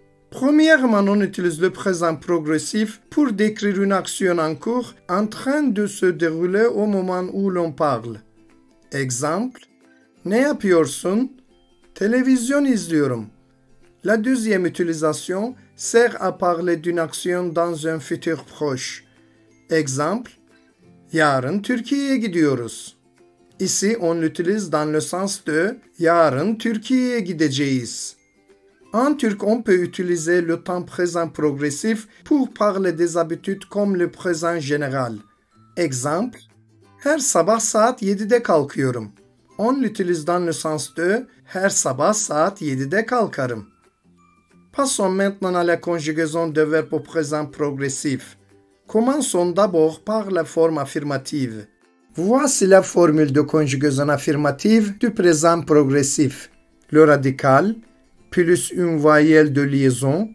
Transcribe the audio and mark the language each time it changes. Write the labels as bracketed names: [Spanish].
[French] Premièrement, on utilise le présent progressif pour décrire une action en cours en train de se dérouler au moment où l'on parle. [Turkish] Exemple, ne yapıyorsun? Televizyon izliyorum. [French] La deuxième utilisation sert à parler d'une action dans un futur proche. [Turkish] Exemple, yarın Türkiye'ye gidiyoruz. [French] Ici, on l'utilise dans le sens de [Turkish] yarın Türkiye'ye gideceğiz. [French] En turc, on peut utiliser le temps présent progressif pour parler des habitudes comme le présent général. [Turkish] Exemple, her sabah saat 7'de kalkıyorum. [French] On l'utilise dans le sens de [Turkish] her sabah saat 7'de kalkarım. [French] Passons maintenant à la conjugaison de verbes au présent progressif. Commençons d'abord par la forme affirmative. Voici la formule de conjugaison affirmative du présent progressif. Le radical plus une voyelle de liaison.